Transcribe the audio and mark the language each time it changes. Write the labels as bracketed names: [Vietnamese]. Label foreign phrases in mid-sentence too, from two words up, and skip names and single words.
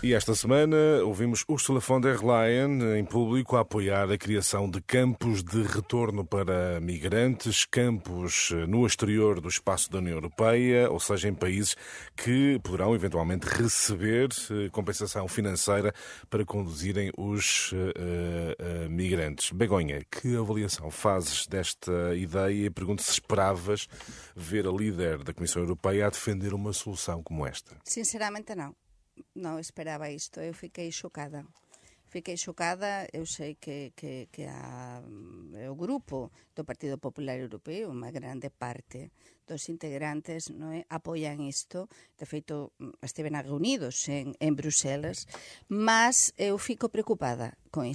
[Portuguese] E esta semana ouvimos Ursula von der Leyen em público a apoiar a criação de campos de retorno para migrantes, campos no exterior do espaço da União Europeia, ou seja, em países que poderão eventualmente receber compensação financeira para conduzirem os migrantes. Begonha, que avaliação fazes desta ideia? Pergunto se esperavas ver a líder da Comissão Europeia a defender uma solução como esta. [Galician] Sinceramente non esperaba isto, eu fiquei xocada. Eu sei que o grupo do Partido Popular Europeo, unha grande parte dos integrantes, non é, apoian isto. De feito, estiven reunidos en Bruselas, mas eu fico preocupada con isto.